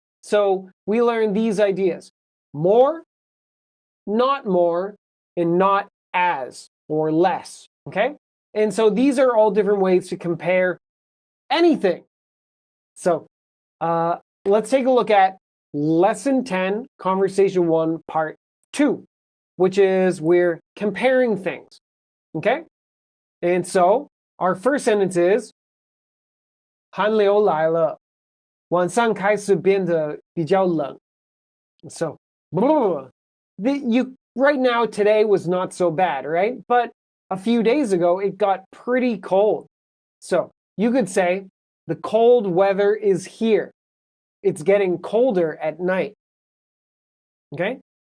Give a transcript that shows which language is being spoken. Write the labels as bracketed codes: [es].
[en] So we learned these ideas. More, and not as, or less. Okay? And so these are all different ways to compare anything. So let's take a look at Lesson 10, Conversation 1, Part 2, which is we're comparing things. Okay? And so our first sentence is [zh] 寒流来了，晚上开始变得比较冷。 [en] So, right now, today was not so bad, right? But a few days ago, it got pretty cold. So you could say, the cold weather is here. It's getting colder at night. Okay?